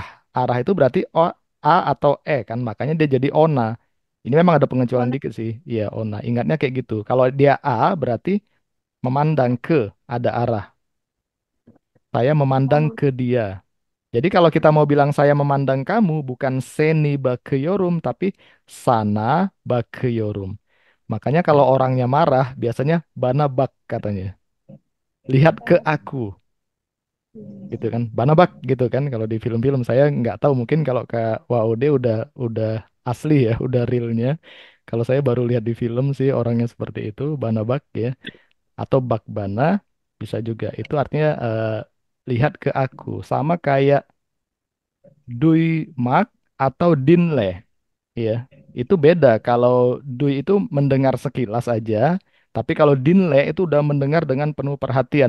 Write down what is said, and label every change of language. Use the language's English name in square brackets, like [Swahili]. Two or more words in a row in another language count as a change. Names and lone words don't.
[Indonesian] Arah itu berarti O, A atau E kan. Makanya dia jadi ona. Ini memang ada pengecualian ono, dikit sih. Iya, ona. Ingatnya kayak gitu. Kalau dia A berarti memandang ke, ada arah. Saya memandang ono. ke dia. Jadi kalau kita mau bilang saya memandang kamu, bukan [Turkish] seni bakıyorum, [Indonesian] tapi [Turkish] sana bakıyorum. [Indonesian] Makanya kalau orangnya marah, biasanya [Turkish] bana bak [Indonesian] katanya. Lihat ke Oh, aku, gitu hmm. kan. [Turkish] Bana bak [Indonesian] gitu kan. Kalau di film-film saya nggak tahu mungkin kalau ke WOD udah asli ya, udah realnya. Kalau saya baru lihat di film sih orangnya seperti itu, [Turkish] bana bak [Indonesian] ya, atau [Turkish] bak bana [Indonesian] bisa juga. Itu artinya lihat ke aku. Sama kayak [Turkish] Dui Mak [Indonesian] atau Dinle. Iya, itu beda. Kalau Dui itu mendengar sekilas aja, tapi kalau Dinle itu udah mendengar dengan penuh perhatian.